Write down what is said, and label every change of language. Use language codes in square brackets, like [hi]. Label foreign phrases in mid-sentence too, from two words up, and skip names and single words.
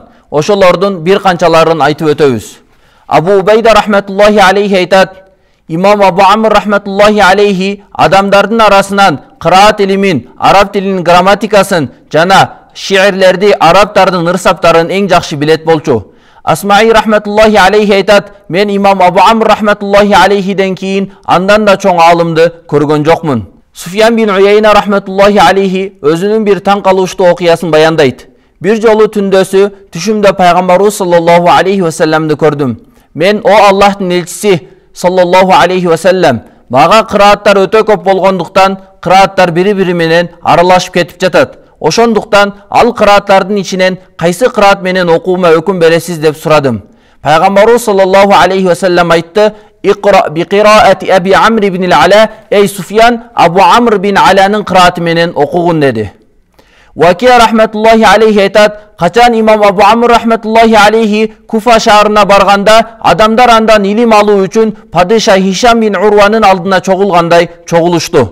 [ky] Ошолордун бир канчаларын айтып өтөбүз. Абу Убайда [ar] رحمة الله عليه [ky] айтат, имам Абу Амр [ar] رحمة الله عليه [ky] адамдардын арасынан кыраат илимин, араб тилинин грамматикасын жана шиирлерди, арабтардын ырсаптарын эң жакшы билет болчу. Асмаи [ar] رحمة الله عليه [ky] айтат, мен имам Абу Амр рахматуллахи алейхиден кийин андан да чоң алымды көргөн жокмун. Суфьян бин Уяйна [ar] رحمة الله عليه [ky] өзүнүн бир таң калыштуу окуясын баяндайт. Бир жолу түндөсү түшүмдө пайгамбарыбыз [ar] صلى الله عليه و [ky] салламды көрдүм. Мен о Аллахтын элчиси [ar] صلى الله عليه وسلم, [ky] мага кырааттар өтө көп болгондуктан кырааттар бири-бири менен аралашып кетип жатат. Ошондуктан ал кырааттардын ичинен кайсы кыраат менен окуума өкүм бересиз деп сурадым. Пайгамбарыбыз [ar] صلى الله عليه وسلم [ky] айтты: [ar] "اقرأ بقراءة أبي عمرو بن العلاء", [ky] ey Суфьян, Абу Амр бин Аланын кырааты менен окугун деди. Вакия [ar] رحمة الله عليه [ky] айтат, качан имам Абу Амр [ar] رحمة الله عليه [ky] Куфа шаарына барганда, адамдар андан илим алуу үчүн падыша Хишам бин Урванын алдына чогулгандай чогулушту.